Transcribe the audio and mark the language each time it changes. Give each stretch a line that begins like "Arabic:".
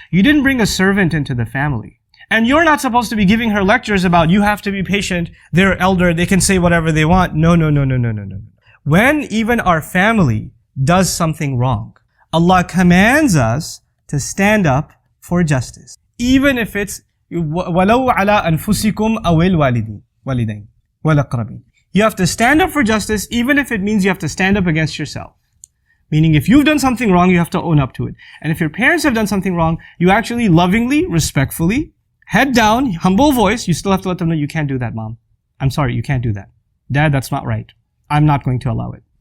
English: You didn't bring a servant into the family. And you're not supposed to be giving her lectures about you have to be patient, they're elder, they can say whatever they want. No. When even our family does something wrong, Allah commands us to stand up for justice. Even if it's
Arabic: وَلَوْ عَلَىٰ أَنفُسِكُمْ أَوِ الْوَالِدَيْنِ وَالْأَقْرَبِينَ.
English: You have to stand up for justice, even if it means you have to stand up against yourself. Meaning if you've done something wrong, you have to own up to it. And if your parents have done something wrong, you actually lovingly, respectfully, head down, humble voice, you still have to let them know, you can't do that, mom. I'm sorry, you can't do that. Dad, that's not right. I'm not going to allow it.